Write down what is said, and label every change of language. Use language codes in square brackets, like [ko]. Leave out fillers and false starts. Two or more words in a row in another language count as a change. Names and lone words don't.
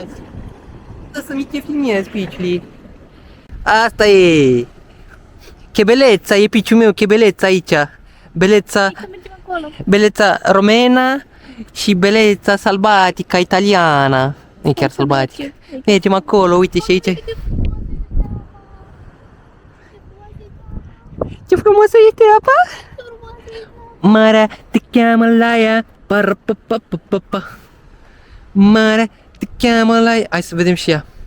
[ro] Da, să-mi te filmez, piciuli. Asta e. [it] Che bellezza, [ro] e piciul meu, [it] che bellezza aici. Bellezza, bellezza romena și bellezza salvatica italiana. [ro] Nu e chiar sălbatică. Mergem acolo, uite și aici. Ce frumoasă este apa! Marea te cheamă la ea. Marea te cheamă la ea. Hai să vedem și ea.